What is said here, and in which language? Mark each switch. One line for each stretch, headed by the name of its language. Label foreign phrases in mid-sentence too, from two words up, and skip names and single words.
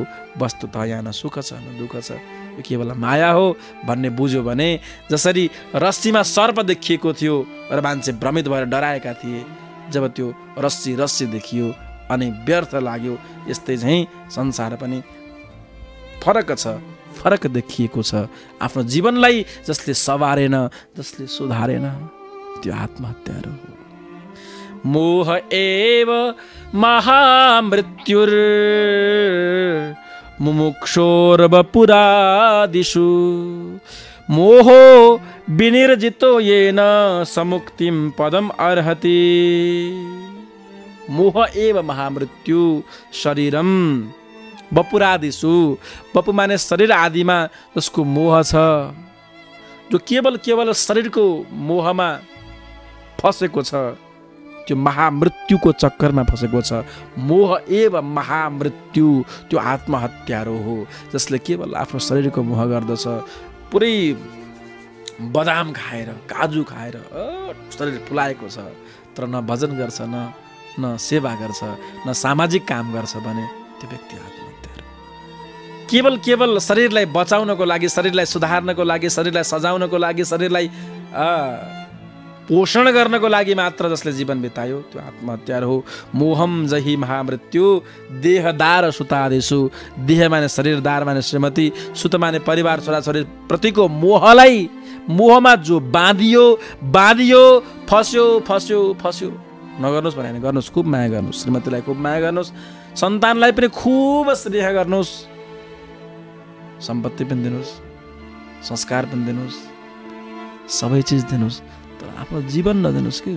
Nepali: वस्तुतः यहाँ न सुख छ न दुःख छ, यो केवल माया हो भन्ने बुझ्यो भने, जसरी रस्सीमा सर्प देखिएको थियो र मान्छे भ्रमित भएर डराएका थिए, जब त्यो रस्सी रस्सी देखियो अनि व्यर्थ लाग्यो, यस्तै चाहिँ संसार पनि फरक छ, फरक देखिएको छ। आफ्नो जीवनलाई जसले सवारेन, जसले सुधारेन त्यो आत्महत्या हो।
Sanskrit: मोह एव महामृत्युर मुमुक्षोर्वपुरादिषु, मोहो विनिर्जितो येन समुक्तिं पदम अर्हति। मोह एव महामृत्यु शरीरम वपुरादिषु,
Nepali: वपु माने शरीर आदिमा जसको मोह छ, जो केवल केवल शरीरको मोहमा फसेको छ, त्यो महामृत्युको चक्करमा फसेको छ।
Sanskrit: मोह एव महामृत्यु,
Nepali: त्यो आत्महत्यारो हो। जसले केवल आफ्नो शरीरको मोह गर्दछ, पुरै बदाम खाएर, काजु खाएर शरीर फुलाएको छ, तर न भजन गर्छ, न सेवा गर्छ, न सामाजिक काम गर्छ भने त्यो व्यक्ति आत्महत्यारो। केवल केवल शरीरलाई बचाउनको लागि, शरीरलाई सुधार्नको लागि, शरीरलाई सजाउनको लागि, शरीरलाई पोषण गर्नको लागि मात्र जसले जीवन बितायो त्यो आत्महत्या हो।
Sanskrit: मोहम जहि महामृत्यु देहदार सुतादेशु,
Nepali: देह माने शरीरदार माने श्रीमती, सुत माने परिवार छोराछोरी प्रतिको मोहलाई, मोहमा जो बाँधियो बाँधियो, फस्यो फस्यो फस्यो, नगर्नुहोस् भने गर्नुहोस्, खुब माया गर्नुहोस्, श्रीमतीलाई खुब माया गर्नुहोस्, सन्तानलाई पनि खुब स्नेह गर्नुहोस्, सम्पत्ति पनि दिनुहोस्, संस्कार पनि दिनुहोस्, सबै चिज दिनुहोस्, तर आफ्नो जीवन नदिनुहोस् कि।